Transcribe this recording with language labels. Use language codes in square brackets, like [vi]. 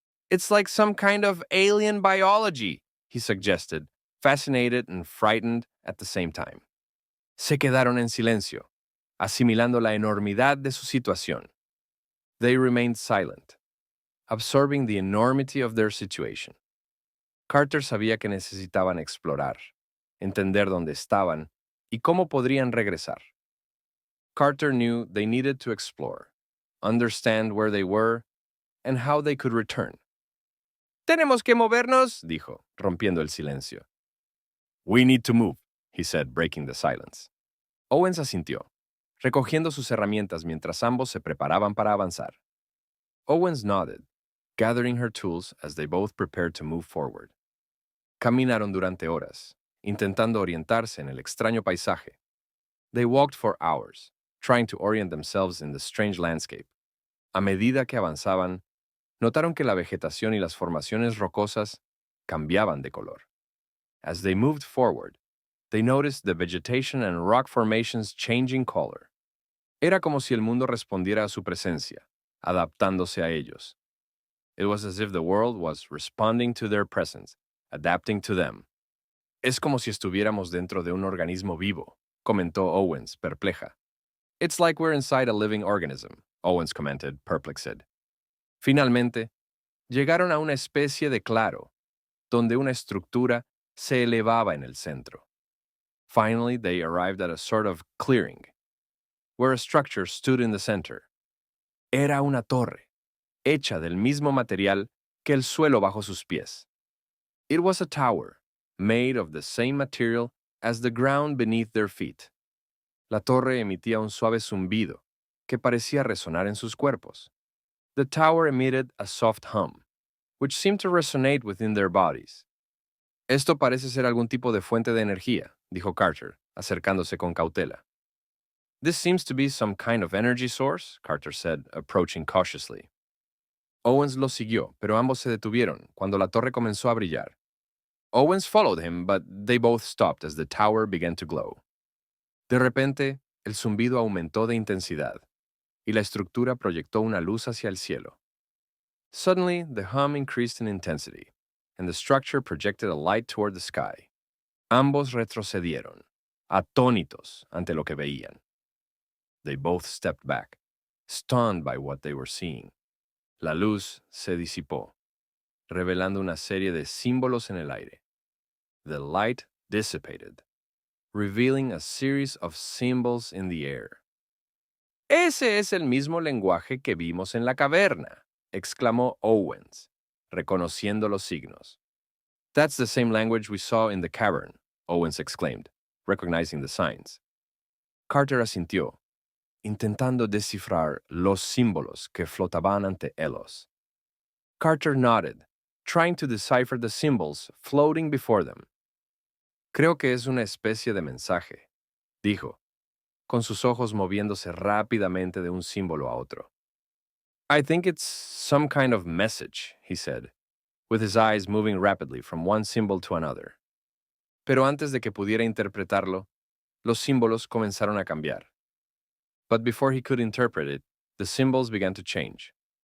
[en] It's like some kind of alien biology, he suggested, fascinated and frightened at the same time. [es] Se quedaron en silencio, asimilando la enormidad de su situación. [en] They remained silent, absorbing the enormity of their situation. [es] Carter sabía que necesitaban explorar, entender dónde estaban y cómo podrían regresar. [en] Carter knew they needed to explore, understand where they were, and how they could return. [es] Tenemos que movernos, dijo, rompiendo el silencio. [en] We need to move, he said, breaking the silence. [es] Owens asintió, recogiendo sus herramientas mientras ambos se preparaban para avanzar. [en] Owens nodded, gathering her tools as they both prepared to move forward. [es] Caminaron durante horas, intentando orientarse en el extraño paisaje. [en] They walked for hours, trying to orient themselves in the strange landscape. [es] A medida que avanzaban, notaron que la vegetación y las formaciones rocosas cambiaban de color. [en] As they moved forward, they noticed the vegetation and rock formations changing color. [es] Era como si el mundo respondiera a su presencia, adaptándose a ellos. [en] It was as if the world was responding to their presence, adapting to them. [es] Es como si estuviéramos dentro de un organismo vivo, comentó Owens, perpleja. [en] It's like we're inside a living organism, Owens commented, perplexed. [es] Finalmente, llegaron a una especie de claro, donde una estructura se elevaba en el centro. [en] Finally, they arrived at a sort of clearing, where a structure stood in the center. [es] Era una torre, hecha del mismo material que el suelo bajo sus pies. [en] It was a tower, made of the same material as the ground beneath their feet. [es] La torre emitía un suave zumbido que parecía resonar en sus cuerpos. [en] The tower emitted a soft hum, which seemed to resonate within their bodies. [es] Esto parece ser algún tipo de fuente de energía, dijo Carter, acercándose con cautela. [en] This seems to be some kind of energy source, Carter said, approaching cautiously. [es] Owens lo siguió, pero ambos se detuvieron cuando la torre comenzó a brillar. [en] Owens followed him, but they both stopped as the tower began to glow. [es] De repente, el zumbido aumentó de intensidad, y la estructura proyectó una luz hacia el cielo. [en] Suddenly, the hum increased in intensity, and the structure projected a light toward the sky. [es] Ambos retrocedieron, atónitos ante lo que veían. [en] They both stepped back, stunned by what they were seeing. [es] La luz se disipó, revelando una serie de símbolos en el aire. [en] The light dissipated, revealing a series of symbols in the air. [es] Ese es el mismo lenguaje que vimos en la caverna, exclamó Owens, reconociendo los signos. [en] That's the same language we saw in the cavern, Owens exclaimed, recognizing the signs. [es] Carter asintió, intentando descifrar los símbolos que flotaban ante ellos. [en] Carter nodded, trying to decipher the symbols floating before them. [es] Creo que es una especie de mensaje, dijo, con sus ojos moviéndose rápidamente de un símbolo a otro. [en] I think it's some kind of message, he said, with his eyes moving rapidly from one symbol to another. [es] Pero antes de que pudiera interpretarlo, los símbolos comenzaron a cambiar. [en] But before he could interpret it, the symbols began to change.